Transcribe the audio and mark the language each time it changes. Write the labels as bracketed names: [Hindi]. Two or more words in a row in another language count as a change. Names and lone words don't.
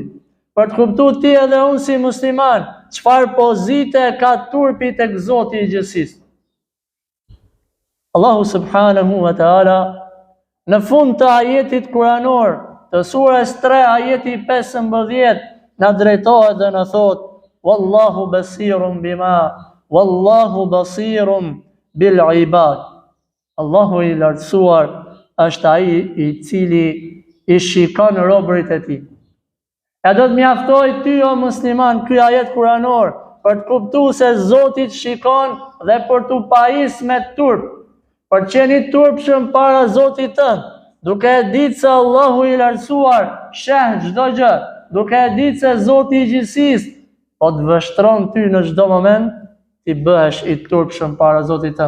[Albanian] Për të kuptuar ti edhe unë si musliman, çfarë pozite ka turpi tek Zoti i gjithësisë. Allahu [Arabic] سبحانه وتعالى [Albanian] në fund të ajetit kuranor të surës 3 ajeti 15 na drejtohet dhe na thot: [Arabic] والله بصير بالعباد. [Albanian] Allahu i lartësuar është ai i cili i shikon robërit e tij. E do të mjaftoj ty o musliman ky ajet kuranor për të kuptuar se Zoti të shikon dhe për t'u pajis me turp, për qeni turpshëm para Zotit tënd, duke e ditë se Allahu i lartësuar sheh çdo gjë, duke e ditë se Zoti i gjithësisë po të vështron ty në çdo moment, ti bëhesh i turpshëm para Zotit tënd.